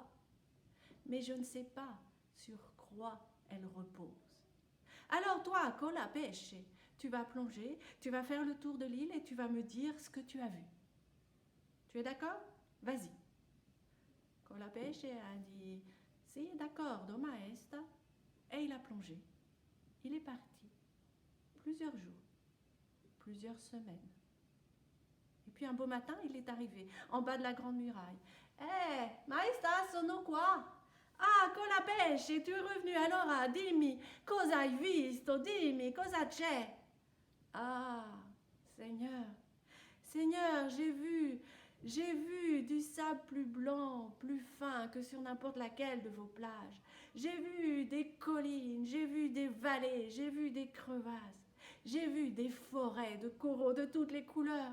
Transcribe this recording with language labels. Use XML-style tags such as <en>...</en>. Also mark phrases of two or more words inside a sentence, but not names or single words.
<fr>Mais je ne sais pas sur quoi elle repose. Alors toi, Cola Pêche, tu vas plonger, tu vas faire le tour de l'île et tu vas me dire ce que tu as vu. Tu es d'accord? Vas-y. Cola Pêche a dit «</fr> <it>Si, d'accordo, maestra</it> <fr>» et il a plongé. Il est parti. Plusieurs jours, plusieurs semaines. Et puis un beau matin, il est arrivé en bas de la grande muraille. «</fr> <it>Eh, maestra, sono qua!</it> <fr>Ah, Cola Pêche, tu es revenu,</fr> <it>allora dimmi, cosa hai visto, dimmi, cosa c'è?</it> <fr>» Ah, Seigneur, Seigneur, j'ai vu du sable plus blanc, plus fin que sur n'importe laquelle de vos plages. J'ai vu des collines, j'ai vu des vallées, j'ai vu des crevasses. J'ai vu des forêts de coraux de toutes les couleurs.</fr>